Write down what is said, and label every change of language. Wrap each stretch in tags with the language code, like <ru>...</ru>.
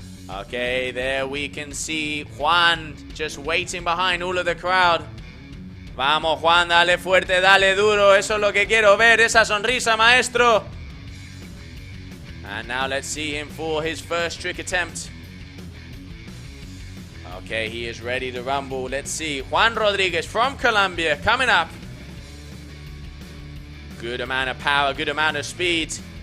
<en>Okay, there we can see Juan just waiting behind all of the crowd.</en> <es>Vamos, Juan, dale fuerte, dale duro. Eso es lo que quiero ver, esa sonrisa, maestro.</es> <en>And now let's see him for his first trick attempt. Okay, he is ready to rumble. Let's see. Juan Rodriguez from Colombia coming up. Good amount of power, good amount of speed.</en>